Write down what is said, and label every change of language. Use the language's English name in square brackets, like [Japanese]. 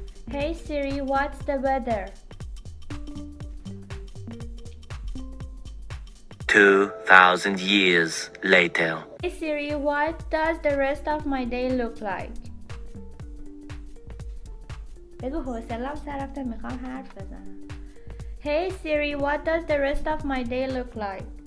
[English] Hey Siri, what's the weather? 2,000 years later. Hey Siri, what does the rest of my day look like? [Persian] بگو حوصله‌ام سر رفته میخوام حرف بزنم. [English] Hey Siri, what does the rest of my day look like?